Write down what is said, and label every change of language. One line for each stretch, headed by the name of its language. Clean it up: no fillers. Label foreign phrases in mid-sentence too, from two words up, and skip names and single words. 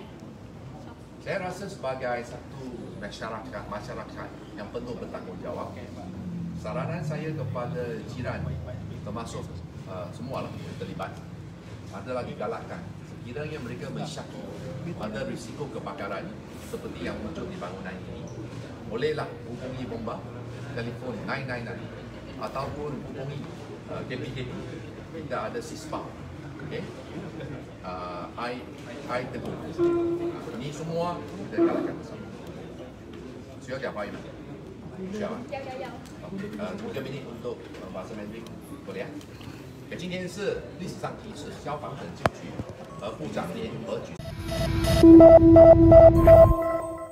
Malay: Saya rasa sebagai satu masyarakat yang penuh bertanggungjawab, saranan saya kepada jiran termasuk semualah yang terlibat adalah digalakkan sekiranya mereka mensyaki ada risiko kebakaran seperti yang muncul di bangunan ini, bolehlah hubungi bomba telefon 999 ataupun hubungi KPKP. Kita ada SISPA. Okay? I tegur. Ini semua kita galakkan bersama. Siapa yang baik? Siapa? 5 minit untuk bahasa Mandarin boleh ya?
Chinese: 今天是历史上第一次消防等进去，部长联合举。